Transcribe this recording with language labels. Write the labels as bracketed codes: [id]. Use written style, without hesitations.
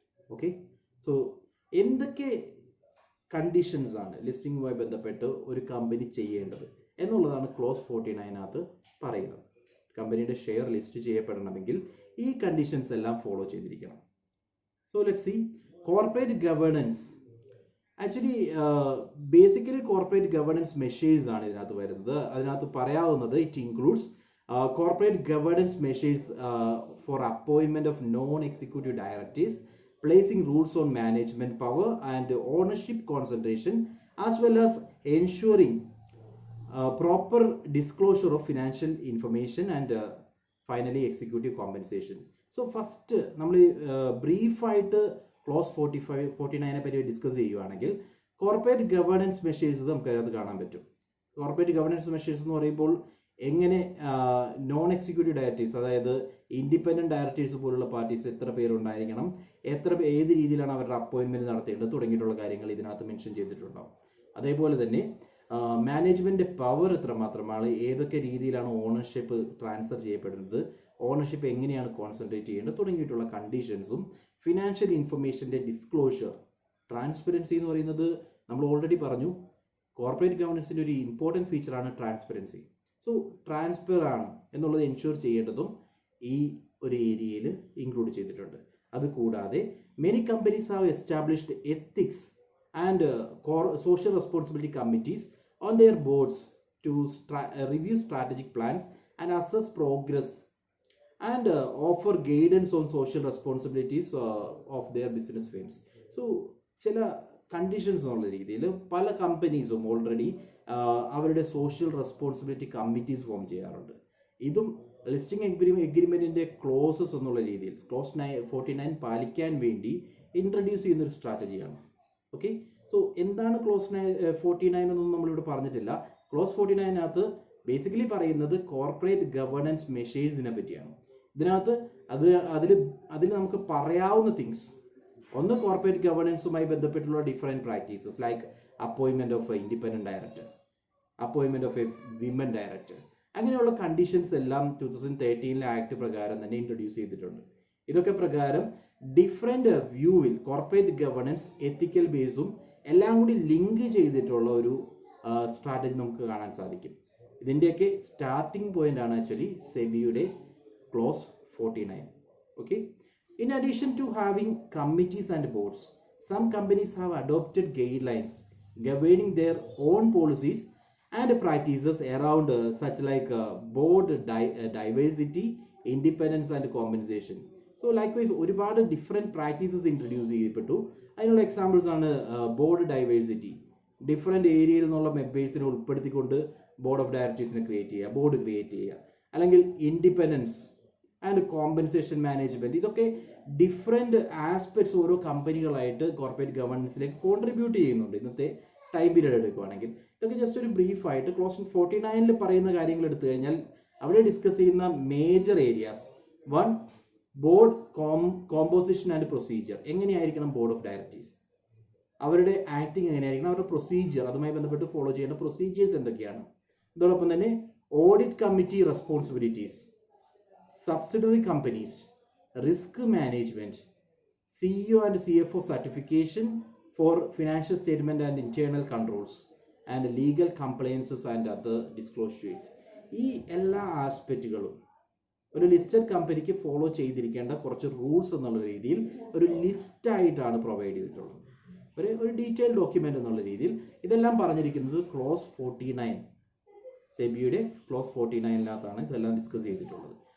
[ml] Okay, so എന്തൊക്കെ conditions ആണ് ലിസ്റ്റിങ്ങുമായി ബന്ധപ്പെട്ട് ഒരു കമ്പനി ചെയ്യേണ്ടത് എന്നുള്ളതാണ് ക്ലോസ് 49 പറയുന്നത്. കമ്പനിയുടെ ഷെയർ ലിസ്റ്റ് ചെയ്യപ്പെടണമെങ്കിൽ ഈ കണ്ടീഷൻസ് എല്ലാം ഫോളോ ചെയ്തിരിക്കണം. [en] So let's see corporate governance. [ml] Actually basically corporate governance measures ആണ് ഇതിനകത്ത് വരുന്നത്. അതിനകത്ത് പറയാവുന്നത് [en] It includes corporate governance measures four അപ്പോയിൻമെന്റ് of non executive directors, placing rules on management power and ownership concentration, as well as ensuring proper disclosure of financial information and finally executive compensation. So first [ml] നമ്മൾ brief ആയിട്ട് close 49 പറ്റി discuss ചെയ്യുവാണെങ്കിൽ corporate governance measures നമുക്ക് അതിനകത്ത് കാണാൻ പറ്റും. Corporate governance measures എന്ന് പറയുമ്പോൾ എങ്ങനെ നോൺ എക്സിക്യൂട്ടീവ് ഡയറക്ടേഴ്സ്, അതായത് ഇൻഡിപെൻഡന്റ് ഡയറക്ടേഴ്സ് പോലുള്ള പാർട്ടീസ് എത്ര പേരുണ്ടായിരിക്കണം, ഏത് രീതിയിലാണ് അവരുടെ അപ്പോയിന്റ്മെന്റ് നടത്തേണ്ടത് തുടങ്ങിയിട്ടുള്ള കാര്യങ്ങൾ ഇതിനകത്ത് മെൻഷൻ ചെയ്തിട്ടുണ്ടാവും. അതേപോലെ തന്നെ മാനേജ്മെന്റ് പവർ എത്രമാത്രമാണ്, ഏതൊക്കെ രീതിയിലാണ് ഓണർഷിപ്പ് ട്രാൻസ്ഫർ ചെയ്യപ്പെടുന്നത്, ഓണർഷിപ്പ് എങ്ങനെയാണ് കോൺസെൻട്രേറ്റ് ചെയ്യേണ്ടത് തുടങ്ങിയിട്ടുള്ള കണ്ടീഷൻസും, ഫിനാൻഷ്യൽ ഇൻഫർമേഷന്റെ ഡിസ്ക്ലോഷർ, ട്രാൻസ്പെറൻസി എന്ന് പറയുന്നത് നമ്മൾ ഓൾറെഡി പറഞ്ഞു കോർപ്പറേറ്റ് ഗവേണൻസിന്റെ ഒരു ഇമ്പോർട്ടൻറ്റ് ഫീച്ചറാണ് ട്രാൻസ്പെറൻസി. സോ ട്രാൻസ്പെർ ആണ് എന്നുള്ളത് എൻഷുർ ചെയ്യേണ്ടതും ഈ ഒരു ഏരിയയിൽ ഇൻക്ലൂഡ് ചെയ്തിട്ടുണ്ട്. അതുകൂടാതെ [en] Many companies have established ethics and social responsibility committees on their boards to review strategic plans and assess progress and offer guidance on social responsibilities of their business firms. [ml] So ചില conditions എന്നുള്ള രീതിയിൽ പല കമ്പനീസും already അവരുടെ social responsibility committees form ചെയ്യാറുണ്ട്. ഇതും listing എഗ്രിമെന്റിന്റെ closes എന്നുള്ള രീതിയിൽ close 49 പാലിക്കാൻ വേണ്ടി ഇൻട്രൊഡ്യൂസ് ചെയ്യുന്ന ഒരു സ്ട്രാറ്റജിയാണ്. ഓക്കെ, സോ എന്താണ് ക്ലോസ് 49 എന്നൊന്നും നമ്മളിവിടെ പറഞ്ഞിട്ടില്ല. ക്ലോസ് 49 ബേസിക്കലി പറയുന്നത് കോർപ്പറേറ്റ് ഗവേണൻസ് മെഷേഴ്സിനെ പറ്റിയാണ്. ഇതിനകത്ത് അതിൽ നമുക്ക് പറയാവുന്ന തിങ്സ്, ഒന്ന് കോർപ്പറേറ്റ് ഗവേണൻസുമായി ബന്ധപ്പെട്ടുള്ള different practices [en] like അപ്പോയിൻമെന്റ് of A independent director, അപ്പോയിൻമെന്റ് of A women director, [ml] അങ്ങനെയുള്ള കണ്ടീഷൻസ് എല്ലാം 2013 ആക്ട് പ്രകാരം തന്നെ ഇൻട്രൊഡ്യൂസ് ചെയ്തിട്ടുണ്ട്. ഇതൊക്കെ പ്രകാരം ഡിഫറെന്റ് വ്യൂവിൽ കോർപ്പറേറ്റ് ഗവേണൻസ് എത്തിക്കൽ ബേസും എല്ലാം കൂടി ലിങ്ക് ചെയ്തിട്ടുള്ള ഒരു സ്ട്രാറ്റജി നമുക്ക് കാണാൻ സാധിക്കും. ഇതിന്റെയൊക്കെ സ്റ്റാർട്ടിംഗ് പോയിന്റ് ആണ് actually സെബിയുടെ close 49. [en] Okay, in addition to having committees and boards, some companies have adopted guidelines governing their own policies and practices around such like board diversity, independence and compensation. So likewise [ml] ഒരുപാട് different practices introduce ചെയ്യപ്പെട്ടു. അതിനുള്ള examples ആണ് board diversity, different ഏരിയയിൽ നിന്നുള്ള മെമ്പേഴ്സിനെ ഉൾപ്പെടുത്തിക്കൊണ്ട് board of ഡയറക്ടേഴ്സിനെ create ചെയ്യുക, board create ചെയ്യുക, അല്ലെങ്കിൽ ഇൻഡിപെൻഡൻസ് ആൻഡ് കോമ്പൻസേഷൻ മാനേജ്മെന്റ്. ഇതൊക്കെ ഡിഫറെന്റ് ആസ്പെക്ട്സ് ഓരോ കമ്പനികളായിട്ട് കോർപ്പറേറ്റ് ഗവേണൻസിലേക്ക് കോൺട്രിബ്യൂട്ട് ചെയ്യുന്നുണ്ട് ഇന്നത്തെ ടൈം പീരീഡ് എടുക്കുകയാണെങ്കിൽ. ഇതൊക്കെ ജസ്റ്റ് ഒരു ബ്രീഫ് ആയിട്ട് ക്ലോസ് 49 പറയുന്ന കാര്യങ്ങൾ എടുത്തു കഴിഞ്ഞാൽ അവിടെ ഡിസ്കസ് ചെയ്യുന്ന major areas. [en] 1, board composition and procedure. [ml] എങ്ങനെയായിരിക്കണം ബോർഡ് ഓഫ് ഡയറക്ടേഴ്സ്, അവരുടെ ആക്ടിങ് എങ്ങനെയായിരിക്കണം, അവരുടെ പ്രൊസീജിയർ, അതുമായി ബന്ധപ്പെട്ട് ഫോളോ ചെയ്യേണ്ട പ്രൊസീജിയേഴ്സ് എന്തൊക്കെയാണ്. ഇതോടൊപ്പം തന്നെ [en] Audit committee responsibilities, subsidiary companies, risk management, CEO and CFO certification for financial statement and internal controls, and legal compliances and other disclosures. [ml] ഈ എല്ലാ ആസ്പെക്റ്റുകളും ഒരു ലിസ്റ്റഡ് കമ്പനിക്ക് ഫോളോ ചെയ്തിരിക്കേണ്ട കുറച്ച് റൂൾസ് എന്നുള്ള രീതിയിൽ ഒരു ലിസ്റ്റ് ആയിട്ടാണ് പ്രൊവൈഡ് ചെയ്തിട്ടുള്ളത്. ഒരു ഡീറ്റെയിൽ ഡോക്യുമെന്റ് എന്നുള്ള രീതിയിൽ ഇതെല്ലാം പറഞ്ഞിരിക്കുന്നത് ക്ലോസ് 49 സെബിയുടെ ക്ലോസ് 49-നകത്താണ് ഇതെല്ലാം ഡിസ്കസ് ചെയ്തിട്ടുള്ളത്.